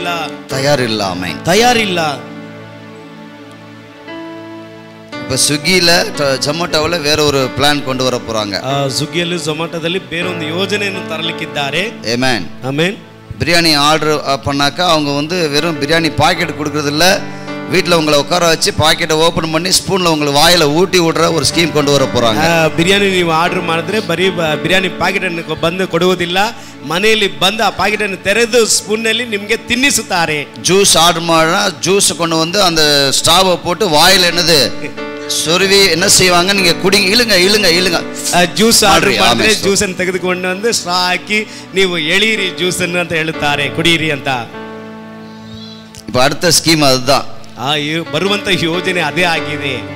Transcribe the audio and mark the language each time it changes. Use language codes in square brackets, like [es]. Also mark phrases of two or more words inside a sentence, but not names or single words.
[ta] தயாரில்லாமை, [kn] ತಯಾರಿಲ್ಲ. [ta] இப்ப ஸ்விக்கில ஜொமேட்டோவில் வேற ஒரு பிளான் கொண்டு வர போறாங்க. [kn] ಸ್ವಿಗ್ಗಿಯಲ್ಲಿ ಜೊಮ್ಯಾಟೋದಲ್ಲಿ ಬೇರೊಂದು ಯೋಜನೆಯನ್ನು ತರಲಿಕ್ಕಿದ್ದಾರೆ. [ta] ஆமென் [kn] ಆಮೆನ್. [ta] பிரியாணி ஆர்டர் பண்ணாக்கா அவங்க வந்து வெறும் பிரியாணி பாக்கெட் கொடுக்கறது இல்ல, வீட்டில் உங்களை உட்கார வச்சு பாக்கெட்டை ஓப்பன் பண்ணி ஸ்பூன்ல உங்களுக்கு வாயில ஊட்டி விடுற ஒரு ஸ்கீம் கொண்டு வர போறாங்க. [kn] ಬಿರಿಯಾನಿ ನೀವು ಆರ್ಡರ್ ಮಾಡಿದ್ರೆ ಬರೀ ಬಿರಿಯಾನಿ ಪಾಕೆಟ್ ಅನ್ನು ಬಂದು ಕೊಡುವುದಿಲ್ಲ, ಮನೆಯಲ್ಲಿ ಬಂದು ಆ ಪಾಕೆಟ್ ಅನ್ನು ತೆರೆದು ಸ್ಪೂನ್ ನಲ್ಲಿ ನಿಮಗೆ ತಿನ್ನಿಸುತ್ತಾರೆ. [ta] ஜூஸ் ஆர்டர் ಮಾಡಿனா ஜூஸ் கொண்டு வந்து அந்த ஸ்டாவை போட்டு வாயில என்னது சொருவி என்ன செய்வாங்க, நீங்க குடிங்க, இழுங்க இழுங்க இழுங்க. [kn] ಜ್ಯೂಸ್ ಆರ್ಡರ್ ಮಾಡಿದ್ರೆ ಜ್ಯೂಸ್ ಅನ್ನು ತೆಗೆದುಕೊಂಡು வந்து ಸ್ಟ್ರಾ ಹಾಕಿ ನೀವು ಎಳೀರಿ ಜ್ಯೂಸ್ ಅನ್ನು ಅಂತ ಹೇಳುತ್ತಾರೆ, ಕುಡಿಯಿರಿ ಅಂತ. [ta] இப்போ அடுத்த ஸ்கீம் அதுதான். [kn] ಬರುವಂತ ಯೋಜನೆ ಅದೇ ಆಗಿದೆ.